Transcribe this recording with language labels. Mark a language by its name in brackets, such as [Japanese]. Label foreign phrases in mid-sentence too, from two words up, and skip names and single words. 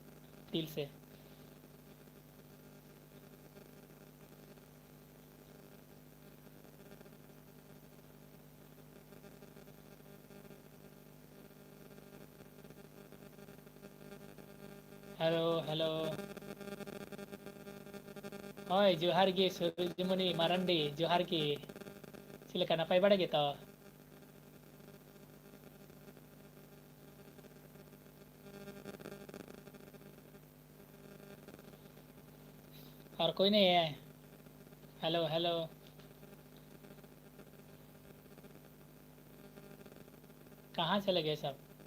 [Hindi] दिल से। हेलो हेलो। [Santali] ᱦᱳᱭ ᱡᱚᱦᱟᱨ ᱜᱮ ᱥᱩᱨᱡᱚᱢᱚᱱᱤ ᱢᱟᱨᱟᱱᱰᱤ ᱡᱚᱦᱟᱨ ᱜᱮ᱾ ᱪᱮᱫ ᱞᱮᱠᱟ ᱱᱟᱯᱟᱭ ᱵᱟᱲᱟ ᱜᱮᱛᱚ? [Hindi] और कोई नहीं है। हेलो हेलो। कहाँ चले गए सब।